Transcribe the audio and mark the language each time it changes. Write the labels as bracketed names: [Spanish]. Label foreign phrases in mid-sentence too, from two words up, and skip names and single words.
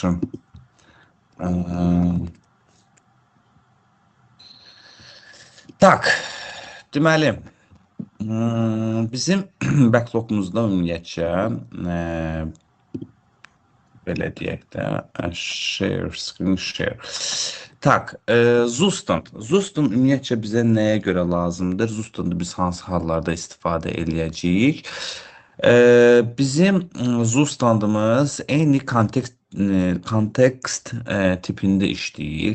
[Azerbaijani] Tak, deməli, bizim backlogumuzda ümumiyyətcə belə deyək də, [English] share, screen share. [Azerbaijani] Tak, Zustand. Zustand ümumiyyətcə bizə nəyə görə lazımdır? Zustandı biz hansı hallarda istifadə eləyəcəyik? Bizim Zustandımız eyni kontekst tipində işləyir.